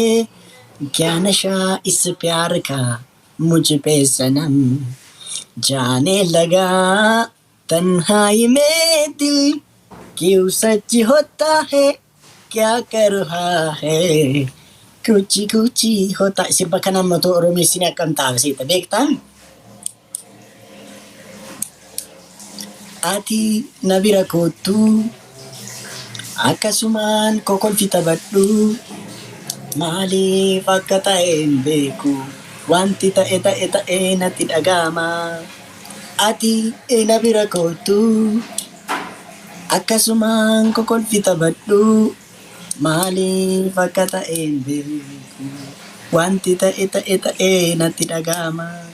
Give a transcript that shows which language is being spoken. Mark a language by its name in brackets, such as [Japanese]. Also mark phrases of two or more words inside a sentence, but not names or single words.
[Hindi] क्या नशा इस प्यार का मुझ पे सनम जाने लगा तन्हाई में दिल क्यों सच होता है क्या कर रहा है कुछ कुछ होता [Oromo] sirba kana matoo Oromeessin akkam taasisa beektaa ati na bira kootu akkasumaan kokolfita badhu maaliif akka ta'e hin beeku wanti ta'e natti dhagama ati na bira kootu akkasumaan kokolfita badhu maaliif akka ta'e hin beeku wanti ta'e natti dhagama.